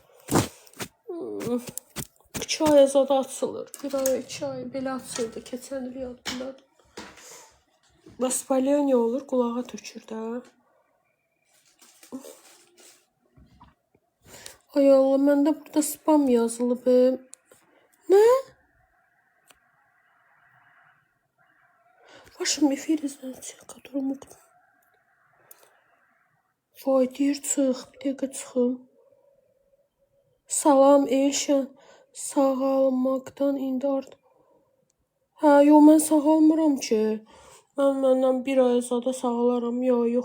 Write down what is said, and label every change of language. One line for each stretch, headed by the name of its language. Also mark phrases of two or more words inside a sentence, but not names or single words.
Azerbaijani: 2 aya zada açılır. 1 ay, 2 ay belə açıldı. Keçən il yadımdadır. Vоспаление olur, qulağa tökür də. Ay Allah, məndə burada spam yazılıb. Nə?
Russian: Вашим эфире, знаете, которому...
Azerbaijani: Vay, deyir çıx, bir dəqiqə çıxım. Salam, Eşən. Sağalmaqdan indi artıq. Hə, yox, mən sağalmıram ki. Mən məndən 1 ay zada sağalaram, yox.